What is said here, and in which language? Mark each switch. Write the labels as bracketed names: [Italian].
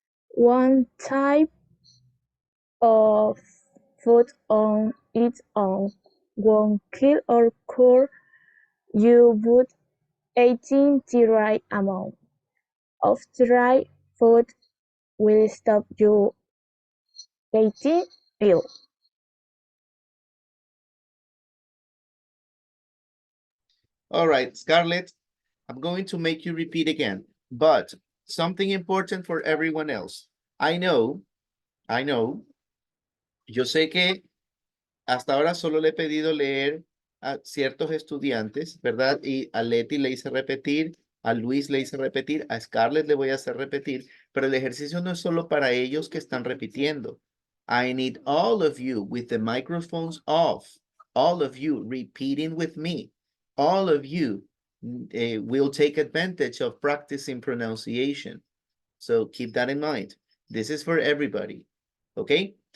[English] One type of food on its own won't kill or cure you, but 18 the right amount of dry food will stop you getting ill. All right, Scarlett, I'm going to make you repeat again, but something important for everyone else. I know, [Spanish] yo sé que hasta ahora solo le he pedido leer a ciertos estudiantes, ¿verdad? Y a Leti le hice repetir, a Luis le hice repetir, a Scarlett le voy a hacer repetir, pero el ejercicio no es solo para ellos que están repitiendo. [English] I need all of you with the microphones off, all of you repeating with me, all of you will take advantage of practicing pronunciation. So keep that in mind. This is for everybody. Okay?